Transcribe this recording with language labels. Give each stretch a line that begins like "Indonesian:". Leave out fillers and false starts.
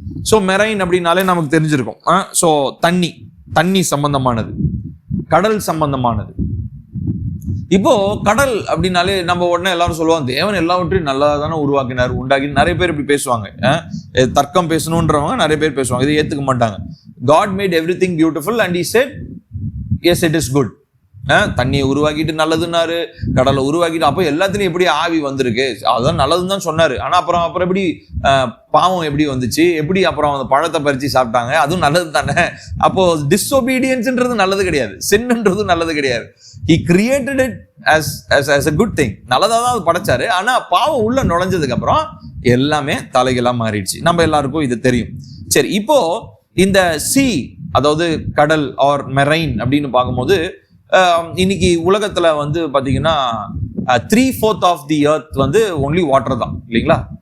Tamil: So marine அப்படின்னாலே நமக்கு தெரிஞ்சிருக்கும். ஸோ தண்ணி சம்பந்தமானது, கடல் சம்பந்தமானது. இப்போ கடல் அப்படின்னாலே நம்ம உடனே எல்லாரும் சொல்லுவாங்க, தேவன் எல்லாவற்றையும் நல்லா தானே உருவாக்கினார், உண்டாக்கி. நிறைய பேர் இப்படி பேசுவாங்க, தர்க்கம் பேசணுன்றவங்க நிறைய பேர் பேசுவாங்க, இதை ஏத்துக்க மாட்டாங்க.
English: God made everything beautiful and he said yes it is good.
Tamil: தண்ணியை உருவாக்கிட்டு நல்லதுன்னாரு, கடலை உருவாக்கிட்டு, அப்போ எல்லாத்துலயும் எப்படி ஆவி வந்திருக்கு, அதுதான் நல்லதுன்னு தான் சொன்னாரு. ஆனா அப்புறம் எப்படி பாவம் எப்படி வந்துச்சு, எப்படி அப்புறம் அந்த பழத்தை பறிச்சு சாப்பிட்டாங்க, அதுவும் நல்லது தானே. அப்போ டிஸ்ஒபீடியன்ஸ்ன்றது நல்லது கிடையாது, சின்ன்றது நல்லது கிடையாது.
English: He created it as a good thing.
Tamil: நல்லதா தான் அது படைச்சாரு. ஆனா பாவம் உள்ள நுழைஞ்சதுக்கு அப்புறம் எல்லாமே தலைகளா மாறிடுச்சு. நம்ம எல்லாருக்கும் இது தெரியும். சரி, இப்போ இந்த அதாவது கடல் ஆர் மெரைன் அப்படின்னு பார்க்கும்போது இன்னைக்கு உலகத்துல பாத்தீங்கன்னா 3/4 of the earth only water தான், இல்லைங்களா?